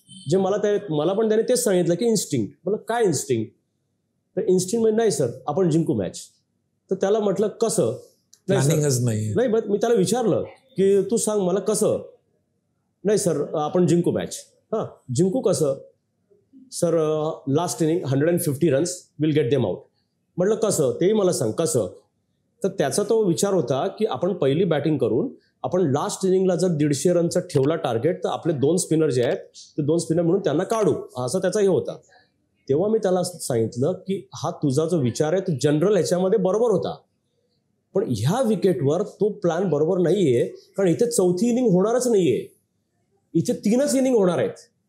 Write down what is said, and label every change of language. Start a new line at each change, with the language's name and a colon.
Marathi: जे मला पण त्याने तेच सांगितलं की इन्स्टिंक्ट. मला काय इन्स्टिंक्ट. तर इन्स्टिंक्ट म्हणजे नाही सर आपण जिंकू मॅच. तर त्याला म्हटलं कसं. नाही, मी त्याला विचारलं की तू सांग मला कसं. नाही सर, आपण जिंकू मॅच. हां, जिंकू कसं sir?
English: Last inning 150 runs will get them out.
Marathi: म्हटलं कसं, तेही मला सांग कसं. तर त्याचा तो विचार होता की आपण पहिली बॅटिंग करून आपण लास्ट इनिंगला जर 150 रनचा ठेवला टार्गेट, तर आपले 2 स्पिनर जे आहेत ते 2 स्पिनर म्हणून त्यांना काढू, असा त्याचा हे होता. तेव्हा मी त्याला सांगितलं की हा तुझा जो विचार आहे तो जनरल ह्याच्यामध्ये बरोबर होता, पण ह्या विकेटवर तो प्लॅन बरोबर नाहीये, कारण इथे 4थी इनिंग होणारच नाहीये, इथे 3च इनिंग होणार आहेत.